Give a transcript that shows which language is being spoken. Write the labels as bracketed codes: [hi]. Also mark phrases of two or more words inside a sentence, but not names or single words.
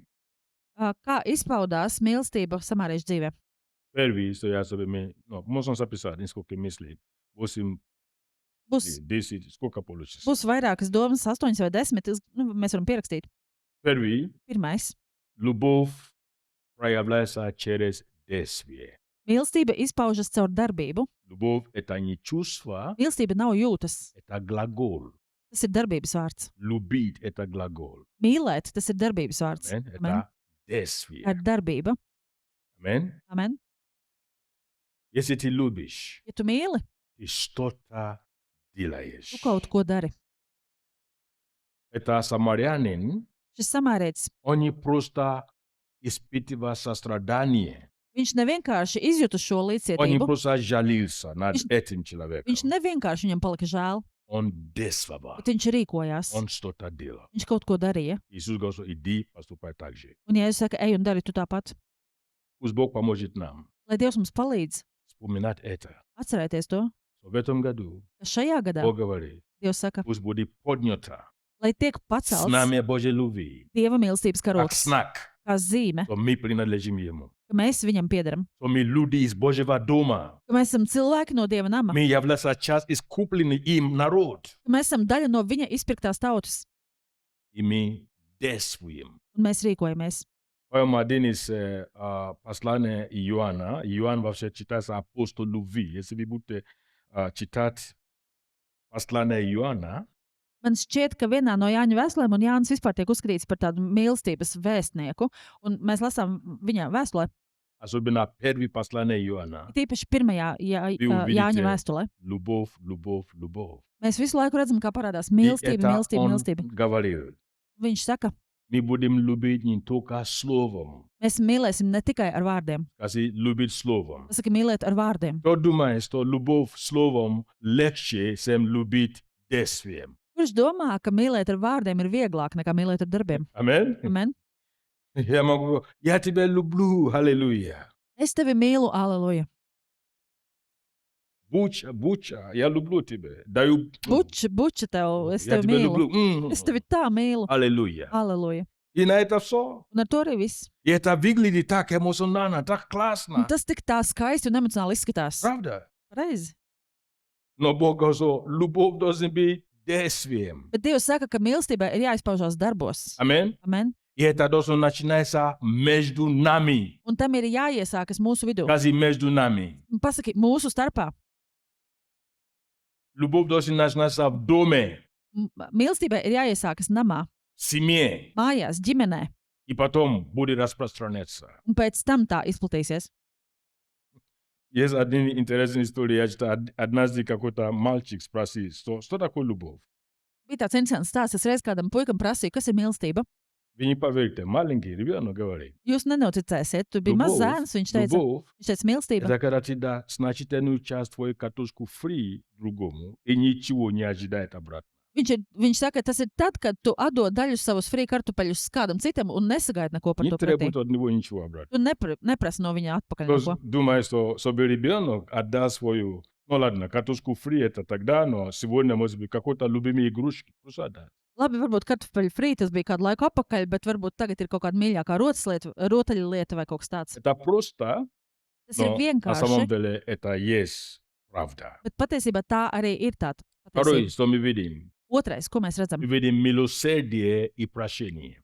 [lv] kā izpaudās mīlestība samāriešu dzīvē. [ru] Первый, что я себе, можно записать несколько мыслей. 8, [lv] Būs, [ru] 10, сколько получится? [lv] būs vairākas domas, 8 vai 10. Mēs varam pierakstīt. [ru] Первый, [lv] Pirmais. [ru] любовь проявляется через действие. [lv] Mīlestība izpaužas caur darbību. [ru] Любовь – это не чувство, [lv] Mīlestība nav jūtas. [ru] это глагол. [lv] Tas ir darbības vārds. [ru] Любить – это глагол. [lv] Mīlēt, tas ir darbības vārds. [ru] Amen. [lv] Amen. [ru] Это действие. [lv] Tā ir darbība. [ru] Amen. [lv] Amen. [ru] Если ты любишь, [lv] Ja tu mīli, [ru] ты что-то делаешь. [lv] tu kaut ko dari. [ru] Это самарянин, [lv] Šis samārietis, [ru] он не просто испытывал сострадание, [lv] viņš nevienkārši izjuta šo [ru] он не [lv] līdzcietību. [ru] просто жалился над [lv] Viņš- [ru] этим человеком. [lv] Viņš nevienkārši viņam palika žēl, [ru] Он действовал, [lv] bet viņš rīkojās. [ru] он что-то делал. [lv] Viņš kaut ko darīja. [ru] Иисус говорит, что иди, поступай так же. [lv] Un, ja es saku, ej un dari tu tāpat, [ru] Пусть Бог поможет нам [lv] lai Dievs mums palīdz [ru] вспоминать это. [lv] atcerēties to, [ru] В этом году [lv] ka šajā gadā [ru] Бог говорит, [lv] Dievs saka, [ru] пусть будет поднято [lv] lai tiek [ru] с [lv] pacelts [ru] нами Божьей любви, [lv] Dieva mīlestības [ru] как [lv] karoks, [ru] знак, [lv] kā zīme, [ru] что мы принадлежим Ему. [lv] ka mēs viņam piedaram, [ru] Что мы люди из Божьего дома. [lv] ka mēs esam cilvēki no Dieva nama, [ru] Мы являемся часть искупленный им народ. [lv] ka mēs esam daļa no viņa izpirktās tautas, [ru] И мы действуем. [lv] un mēs rīkojamies. [ru] Поэтому один из посланий Иоанна, Иоанн вообще читается апостол любви. Если вы будете читать послание Иоанна, [lv] Man šķiet, ka vienā no Jāņa vēstulēm, un Jānis vispār tiek uzskatīts par tādu mīlestības vēstnieku, un mēs lasām viņa vēstulē, [ru] особенно первое послание Иоанна, [lv] tīpaši pirmajā Jāņa vēstulē. [ru] любовь, любовь, любовь. [lv] Mēs visu laiku redzam, kā parādās [ru] И [lv] mīlestība, [ru] это [lv] mīlestība, [ru] он [lv] mīlestība. [ru] говорил. [lv] Viņš saka, [ru] Мы будем любить не только словом. [lv] mēs mīlēsim ne tikai ar vārdiem. [ru] Скажи, любить словом. [lv] Pasaka, mīlēt ar vārdiem. [ru] Кто думает, что любовь словом легче, чем любить действием? [lv] Kurš domā, ka mīlēt ar vārdiem ir vieglāk nekā mīlēt ar darbiem? [ru] Аминь. [lv] Amen. [ru] Я могу, я тебя люблю, аллилуйя. [lv] Es tevi mīlu, aleluja. [ru] Буча, Буча, я люблю тебя. Даю. [lv] Buča tev, es [ru] Я [lv] tevi [ru] тебя [lv] mīlu. [ru] люблю. [lv] Es tevi tā mīlu, [ru] Аллилуйя. [lv] aleluja. [ru] И на это все. [lv] Un ar to arī viss. [ru] И это выглядит так эмоционально, так [lv] Un [ru] классно. [lv] tas tik tā skaisti un emocionāli izskatās. [ru] Правда? [lv] Reizi. [ru] Но Бог говорит, что любовь должна быть действием. [lv] Bet Dievs saka, ka mīlestībai ir jāizpaužās darbos. [ru] Аминь. [lv] Amen. [ru] И это должно начинаться между нами. [lv] Un tam ir jāiesākas mūsu vidū. [ru] Скажи, между нами. [lv] Un pasaki, mūsu starpā. [ru] Любовь должна начинаться в доме, [lv] Mīlestībai ir jāiesākas namā, [ru] в семье. [lv] mājās, ģimenē. [ru] И потом будет распространяться. [lv] Un pēc tam tā izplatīsies. [ru] Есть один интересный история. Я читал, однажды какой-то мальчик спросил, что такое любовь? [lv] Bija tāds interesants stāsts. Es reiz kādam puikam prasīju, kas ir mīlestība. [ru] Вы не поверите, маленький ребенок говорит. [lv] Jūs nenoticēsiet, tur bija mazs zēns. [ru] Любовь [lv] Viņš teica, mīlestība. [ru] это когда ты дашь значительную часть твоей картошку фри другому и ничего не ожидает обратно. [lv] Viņš saka, tas ir tad, kad tu atdod daļu savus frī kartupeļus kādam citam un nesagaidi neko par [ru] Не [lv] to pretī. [ru] требует от него ничего обратно. [lv] Tu neprasi no viņa atpakaļ [ru] Кто [lv] neko. [ru] думает, что чтобы ребенок отдал свою, ну ладно, картошку фри это тогда, но сегодня может быть какой-то любимый игрушки просто отдать. [lv] Labi, varbūt kartupeļu frī tas bija kādu laiku atpakaļ, bet varbūt tagad ir kaut kāda mīļākā rotaļlieta vai kaut kas tāds. [ru] Это просто, [lv] Tas ir [ru] но на самом [lv] vienkārši, [ru] деле это есть правда. [lv] bet patiesībā tā arī ir tāda [ru] Второе, [lv] patiesība. [ru] что мы видим, [lv] Otrais, ko mēs redzam? [ru] Мы видим милосердие и прощение.